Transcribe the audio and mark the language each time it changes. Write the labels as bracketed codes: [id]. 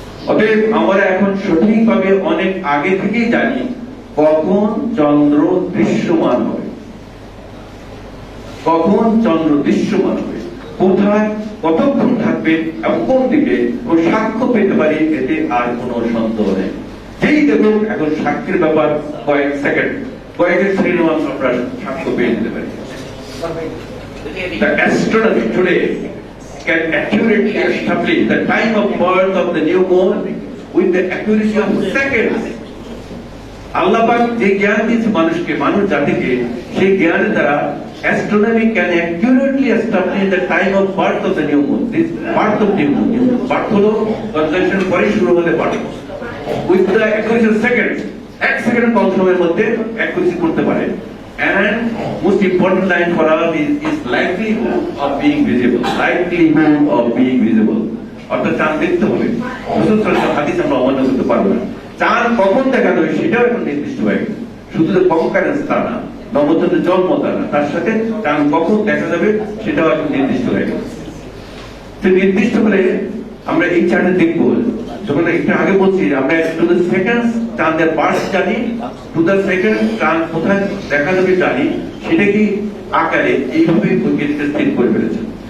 [bn] অতএব আমরা এখন সঠিকভাবে অনেক আগে থেকেই জানি কখন চন্দ্র দৃশ্যমান হবে, কখন চন্দ্র দৃশ্যমান হবে, কোথায় কতক্ষণ থাকবে এবং কোন দিকে ও সাক্ষ্য পেতে পারি, এতে আর কোনো সন্দেহ নেই। যেই দেখুন এখন সাক্ষীর ব্যাপার কয়েক সেকেন্ড, কয়েকের শ্রীনিবাস আমরা সাক্ষ্য পেয়ে যেতে পারি। [en] The astronomy today can accurately establish the time of birth of the new moon with the accuracy of seconds. [bn] আল্লাহ পাক যে জ্ঞান দিয়েছে মানুষকে, মানুষ জাতিকে, সেই জ্ঞানের দ্বারা [en] astronomy can accurately establish the time of birth of the new moon. This birth of new moon, birth হলো conjunction [bn] পরে শুরু হলে [en] birth, with the accuracy of seconds, [bn] এক সেকেন্ড কম সময়ের মধ্যে accuracy করতে পারে। [en] And most important line for us is likelihood of being visible, likelihood of being visible. [bn] অর্থাৎ চাঁদ দেখতে হবে, হাদিস আমরা অমান্য করতে পারবো না। চাঁদ কখন দেখা যাবে সেটাও এখন নির্দিষ্ট হয়ে গেছে, শুধু যে কখন তা না, নবচন্দ্রের জন্ম তা না, তার সাথে চাঁদ কখন দেখা যাবে সেটাও এখন নির্দিষ্ট হয়ে গেছে। তো নির্দিষ্ট হলে আমরা এই চাঁদে দেখবো, যখন একটু আগে বলছি আমরা [en] to the second [bn] চাঁদের বার্স জানি, টু দ্য সেকেন্ড চাঁদ কোথায় দেখা যাবে জানি, সেটা কি আকারে এইভাবে বৈজ্ঞানিকরা স্থির করে ফেলেছে।